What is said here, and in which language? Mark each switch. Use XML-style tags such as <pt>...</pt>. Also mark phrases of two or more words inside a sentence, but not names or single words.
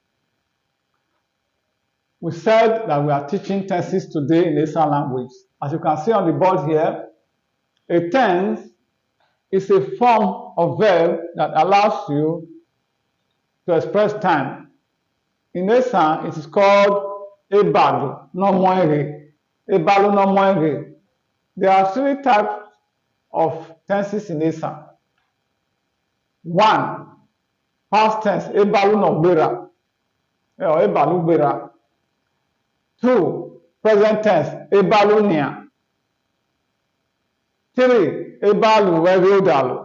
<en>We said that we are teaching tenses today in Esan language. As you can see on the board here, a tense is a form of verb that allows you to express time. In Esan, it is called</en> <ish>ebalu no moere. Ebalu no moere.</ish> <en>There are three types of tenses in Esan. One, past tense,</en> <ish>ebalu no gbera,</ish> <en>or</en> <ish>ebalu gbera.</ish> <en>Two, present tense,</en> <ish>ebalu nia.</ish> <en>Three,</en> <ish>ebalu wegodalu.</ish>